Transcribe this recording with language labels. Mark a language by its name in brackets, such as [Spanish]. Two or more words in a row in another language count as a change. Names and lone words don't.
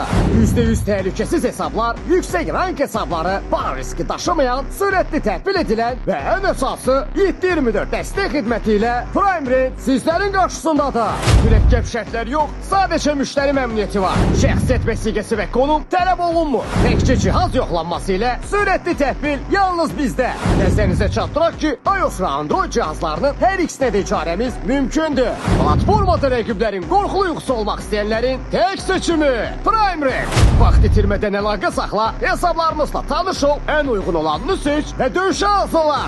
[Turkish] %100 tehlikesiz hesaplar, yüksek rank hesapları, para riski taşımayan, sürekli təhvil edilen ve en esası 7/24 destek hizmetiyle Prime Red sizlerin karşısındadır. Mürekkep şartlar yok, sadece müşteri memnuniyeti var. [Azerbaijani] Şəxsiyyət vəsiqəsi ve konum tələb olunmur. Təkcə cihaz yoxlanması ilə sürekli təhvil yalnız bizdə. Nəzərinizə çatdıraq ki, iOS ve Android cihazlarının hər ikisine de icarəmiz mümkündür. Platformada rəqiblərin qorxulu yuxusu olmaq istəyənlərin tek seçimi Prime Red. Vaxt itirmədən əlaqə saxla, hesablarımızla tanış ol, [Turkish] en uygun [Azerbaijani] olanını seç ve döyüşə hazırlan.